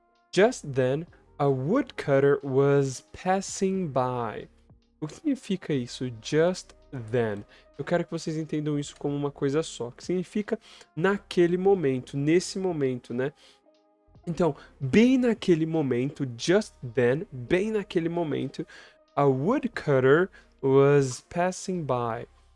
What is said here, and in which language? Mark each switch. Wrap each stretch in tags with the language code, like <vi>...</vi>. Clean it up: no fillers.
<en>Just then, a woodcutter was passing by.</en> <pt>O que significa isso?</pt> <en>Just then.</en> <pt>Eu quero que vocês entendam isso como uma coisa só. Que significa naquele momento, nesse momento, né? Então, bem naquele momento,</pt> <en>just then,</en> <pt>bem naquele momento,</pt> <en>a woodcutter was passing by.</en>